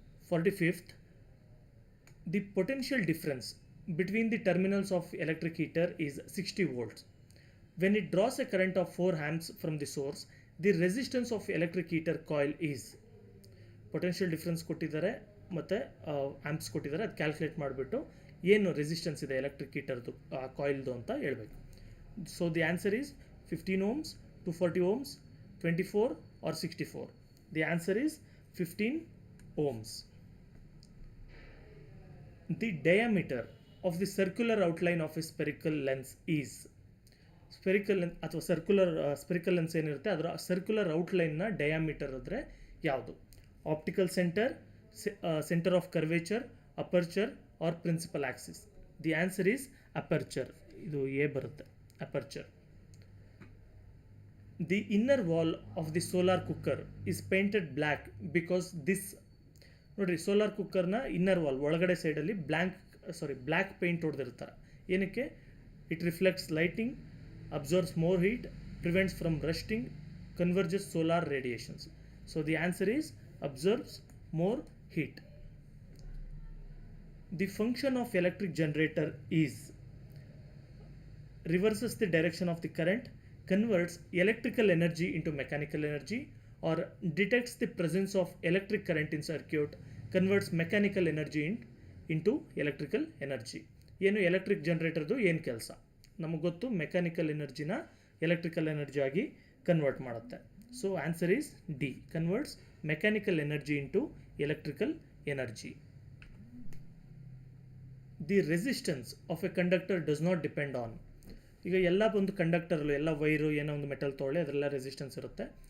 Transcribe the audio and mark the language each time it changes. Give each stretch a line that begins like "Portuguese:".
English: 45th, the potential difference between the terminals of electric heater is 60 volts. When it draws a current of 4 amps from the source, the resistance of electric heater coil is.
Kannada: Potential difference ಕೊಟ್ಟಿದ್ದಾರೆ ಮತ್ತು ಆ್ಯಂಪ್ಸ್ ಕೊಟ್ಟಿದ್ದಾರೆ, ಅದು calculate ಮಾಡಿಬಿಟ್ಟು ಏನು resistance ಇದೆ electric ಹೀಟರ್ದು ಕಾಯಿಲ್ದು ಅಂತ ಹೇಳಬೇಕು.
English: So the answer is 15 ohms, 240 ohms, 24 or 64. The answer is 15 ohms. The diameter of the circular outline of a spherical lens is.
Kannada: Spherical ಅಥವಾ ಸ್ಪೆರಿಕಲ್ ಲೆನ್ಸ್ ಏನಿರುತ್ತೆ ಅದರ ಸರ್ಕ್ಯುಲರ್ ಔಟ್ಲೈನ್ನ ಡಯಾಮೀಟರ್ ಅಂದರೆ ಯಾವುದು?
English: Optical centre, centre of curvature, aperture or principal axis. The answer is aperture.
Kannada: ಇದು A ಬರುತ್ತೆ,
English: Aperture. The inner wall of the solar cooker is painted black because this.
Kannada: ನೋಡಿರಿ, solar ಕುಕ್ಕರ್ನ inner wall ಒಳಗಡೆ ಸೈಡಲ್ಲಿ black paint ಹೊಡೆದಿರ್ತಾರೆ. ಏನಕ್ಕೆ?
English: It reflects lighting, absorbs more heat, prevents from rusting, converges solar radiations. So the answer is absorbs more heat. The function of electric generator is reverses the direction of the current, converts electrical energy into mechanical energy, or detects the presence of electric current in circuit, converts mechanical energy into electrical energy.
Kannada: ಏನು electric ಜನರೇಟರ್ದು ಏನು ಕೆಲಸ? ನಮಗೆ ಗೊತ್ತು, mechanical ಎನರ್ಜಿನ electrical energy ಆಗಿ convert ಮಾಡುತ್ತೆ.
English: So answer is D, converts mechanical energy into electrical energy. The resistance of a conductor does not depend on.
Kannada: ಈಗ ಎಲ್ಲ ಒಂದು ಕಂಡಕ್ಟರ್ಲು ಎಲ್ಲ ವೈರು ಏನೋ ಒಂದು ಮೆಟಲ್ ತೊಗೊಳ್ಳಿ, ಅದರೆಲ್ಲ ರೆಸಿಸ್ಟೆನ್ಸ್ ಇರುತ್ತೆ.